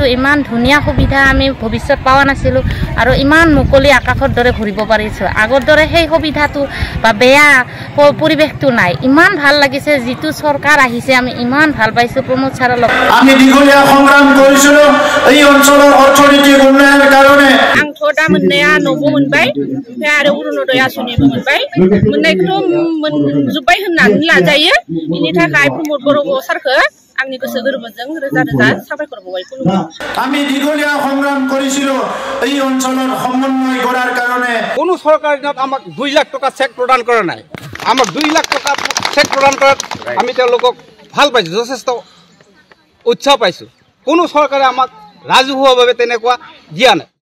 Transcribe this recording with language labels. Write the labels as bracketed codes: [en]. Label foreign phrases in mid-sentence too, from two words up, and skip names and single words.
[as] ইমান ধুনীয়া সুবিধা আমি ভৱিষ্যত পোৱা নাছিলোঁ আৰু ইমান মুকলি আকাশৰ দৰে ঘূৰিব পাৰিছোঁ। আগৰ দৰে সেই সুবিধাটো বা বেয়া পৰিৱেশটো নাই। ইমান ভাল লাগিছে। যিটো চৰকাৰ আহিছে আমি ইমান ভাল পাইছোঁ প্ৰমোদ ছাৰৰ লগত। আমি দীঘলীয়া সংগ্ৰাম কৰিছিলোঁ এই অঞ্চলৰ অৰ্থনৈতিক উন্নয়নৰ কাৰণে। [brx] आंथ' दा मोननाया न'बो मोनबाय ओमफ्राय आरो अरुणोदय आसनिबो मोनबाय। मोननायखौथ' मोनजोब्बाय होननानै लाजायो। बेनि थाखाय प्रमोद बर' सारखौ आंनि गोसो गोरबोजों रोजा रोजा साबायखर बावबाय खुलुमबाय। [as] আমি দীঘলীয়া সংগ্ৰাম কৰিছিলোঁ এই অঞ্চলৰ সমন্বয় কৰাৰ কাৰণে। কোনো চৰকাৰে আমাক 2 লাখ টকা চেক প্ৰদান কৰা নাই। আমাক 2 লাখ টকা চেক প্ৰদান কৰাত আমি তেওঁলোকক ভাল পাইছোঁ, যথেষ্ট উৎসাহ পাইছোঁ। কোনো চৰকাৰে আমাক ৰাজহুৱাভাৱে তেনেকুৱা দিয়া নাই।